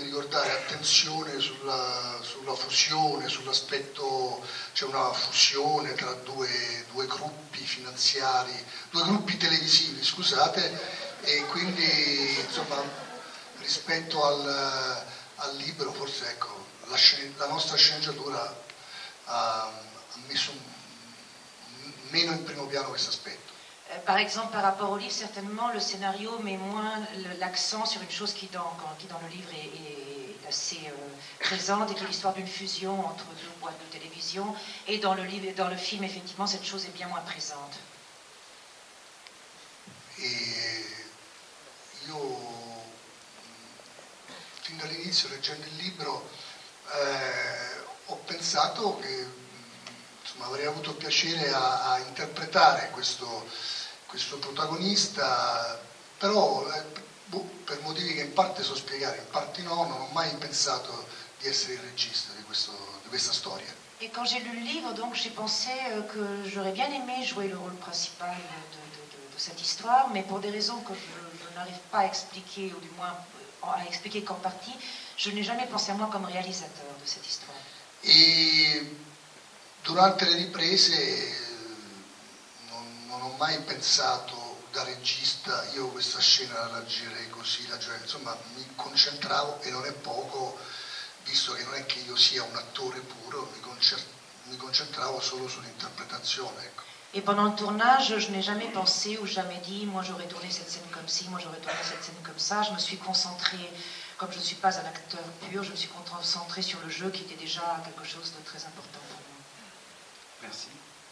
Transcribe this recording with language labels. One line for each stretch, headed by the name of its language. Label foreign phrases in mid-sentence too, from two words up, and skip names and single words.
Italian: ricordare, attenzione sulla fusione, sull'aspetto, c'è una fusione tra due gruppi finanziari, due gruppi televisivi, scusate, e quindi insomma rispetto al libro forse ecco, la nostra sceneggiatura ha messo meno in primo piano questo aspetto.
French: Par exemple, par rapport au livre, certainement, le scénario met moins l'accent sur une chose qui dans le livre est assez présente, et qui est l'histoire d'une fusion entre deux boîtes de télévision. Et dans le livre et dans le film, effectivement, cette chose est bien moins présente.
Italian: E io, fin dall'inizio, leggendo il libro, ho pensato che insomma, avrei avuto piacere a interpretare questo protagonista, però per motivi che in parte so spiegare, in parte no, non ho mai pensato di essere il regista di questa storia.
French: Et quand j'ai lu le livre, donc j'ai pensé que j'aurais bien aimé jouer le rôle principal de cette histoire, mais pour des raisons que je n'arrive pas à expliquer, ou du moins à expliquer qu'en partie, je n'ai jamais pensé à moi comme réalisateur de cette histoire.
Italian: E durante le riprese non ho mai pensato da regista io questa scena la girerei così, insomma mi concentravo, e non è poco, visto che non è che io sia un attore puro, mi concentravo solo sull'interpretazione. Ecco.
French: Et pendant le tournage, je n'ai jamais pensé ou jamais dit, moi j'aurais tourné cette scène comme ci, moi j'aurais tourné cette scène comme ça. Je me suis concentrée, comme je ne suis pas un acteur pur, je me suis concentrée sur le jeu qui était déjà quelque chose de très important pour moi. Merci.